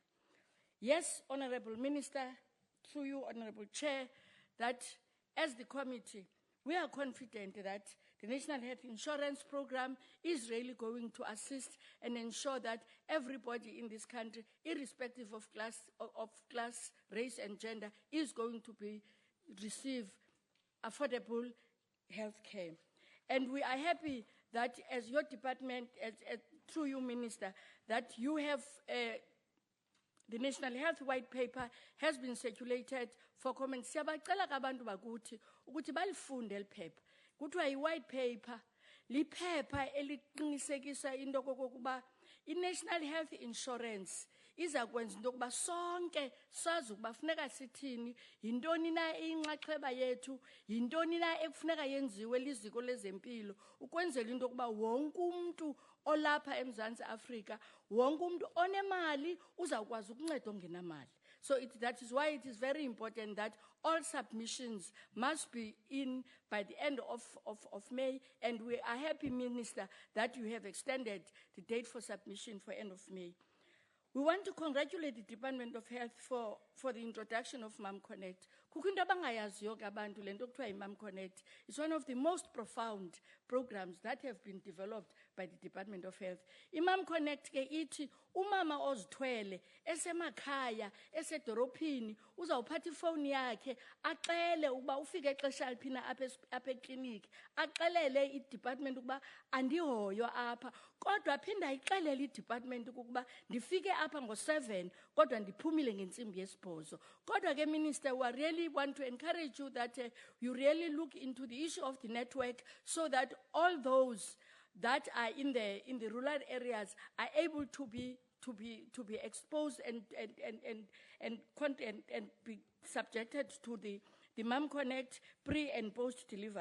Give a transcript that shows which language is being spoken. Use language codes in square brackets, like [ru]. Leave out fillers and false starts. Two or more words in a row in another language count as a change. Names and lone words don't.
[en] Yes, Honorable Minister, through you, Honorable Chair, that as the committee, we are confident that the National Health Insurance Program is really going to assist and ensure that everybody in this country, irrespective of class, race, and gender, is going to receive affordable health care. And we are happy that as your department, through you, Minister, that you have the National Health White Paper has been circulated for comment. [xh] Siyabacela kabantu bakuthi ukuthi balifunde liphepha. Kuthiwa yi- [en] white paper, [xh] liphepha eliqinisekisa into kokuba i-National Health Insurance izakwenza into yokuba sonke sazi ukuba funeka sithini, yintoni na inxaxheba yethu, yintoni na ekufuneka yenziwe liziko lezempilo, ukwenzela into yokuba wonke umuntu olapha eMzantsi Afrika, wonke umuntu onemali uzawukwazi ukunceda ongenamali. [en] So that is why it is very important that all submissions must be in by the end of May, and we are happy, Minister, that you have extended the date for submission for end of May. We want to congratulate the Department of Health for the introduction of Mom Connect. [xh] Kukinto abangayaziyo kabantu lento kuthiwa yi-Mom Connect. [en] It's one of the most profound programs that have been developed by the Department of Health. [xh] I-Mom Connect ke ithi umama ozithwele esemakhaya esedorophini uzawuphatha ifoni yakhe axele ukuba ufike exesha liphina apha ekliniki, axelele i-department ukuba andihoyo apha, kodwa aphinda ayixelele i-department ukuba ndifike apha ngo-7 kodwa ndiphumile ngentsimbi yesibhozo. Kodwa ke, [en] Minister, we really want to encourage you that you really look into the issue of the network so that all those that are in the rural areas are able to be exposed and be subjected to the Mom Connect pre and post delivery.